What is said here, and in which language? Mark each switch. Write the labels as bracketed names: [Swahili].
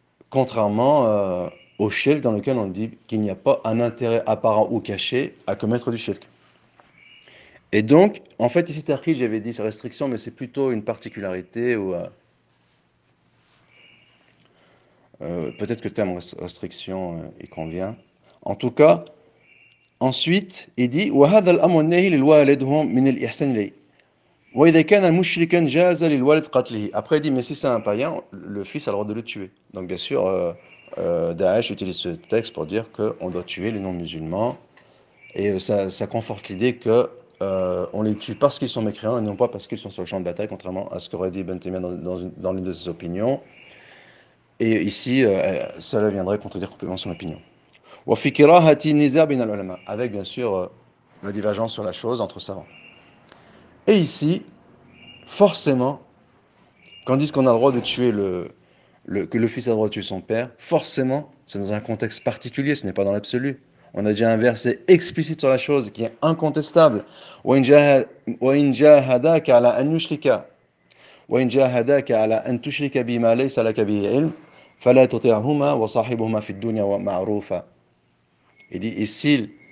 [French] Contrairement au shirk dans lequel on dit qu'il n'y a pas un intérêt apparent ou caché à commettre du shirk. Et donc, en fait, ici, Tarki, j'avais dit, c'est restriction, mais c'est plutôt une particularité ou peut-être que le terme restriction il convient. En tout cas, ensuite, il dit [Arabic] وَهَذَا الْأَمْرُ النَّهِي لِلْوَالِدِ هُوَ مِنَ الْإِحْسَانِ إِلَيْهِ وَإِذَا كَانَ مُشْرِكًا جَازَ لِلْوَالِدِ قَتْلِهِ. [French] Après, il dit mais si c'est un païen, le fils a le droit de le tuer. Donc bien sûr, Daesh utilise ce texte pour dire qu'on doit tuer les non-musulmans, et ça conforte l'idée que on les tue parce qu'ils sont mécréants et non pas parce qu'ils sont sur le champ de bataille, contrairement à ce qu'aurait dit Ibn Taymiyyah dans l'une de ses opinions. Et ici, cela viendrait contredire complètement son opinion. Avec bien sûr la divergence sur la chose entre savants. Et ici, forcément, quand on dit qu'on a le droit de tuer que le fils a le droit de tuer son père, forcément, c'est dans un contexte particulier, ce n'est pas dans l'absolu. On a déjà un verset explicite sur la chose qui est incontestable. [Arabic] وَإِنْ جَاهَدَاكَ عَلَىٰ أَنْ يُشْرِكَ وَإِنْ جَاهَدَاكَ عَلَىٰ أَنْ تُشْرِكَ بِمَا لَيْسَ لَكَ بِهِ عِلْمٌ فَلَا تُطِعْهُمَا وَصَاحِبْهُمَا فِي الدُّنْيَا مَعْرُوفًا. [French] Il dit, et s'ils